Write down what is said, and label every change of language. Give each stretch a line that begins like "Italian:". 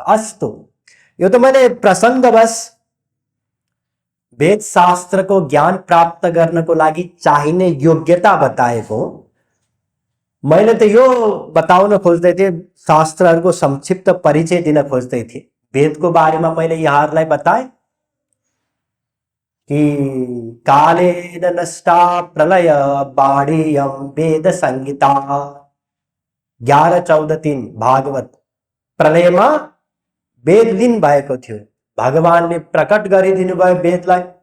Nepali: अस्तु, यो त मैले प्रसङ्गवश वेद शास्त्रको ज्ञान प्राप्त गर्नको लागि चाहिने योग्यता बताएको। मैले त यो बताउन खोज्दै थिएँ, शास्त्रहरूको संक्षिप्त परिचय दिन खोज्दै थिएँ। वेदको बारेमा मैले यहाँहरूलाई बताएँ कि
Sanskrit: कालेन नष्टा प्रलय बाणीयम वेद संहिता।
Nepali: 11-14-3 भागवत। प्रलयमा वेद लीन भएको थियो, भगवानले प्रकट गरिदिनु भयो वेदलाई।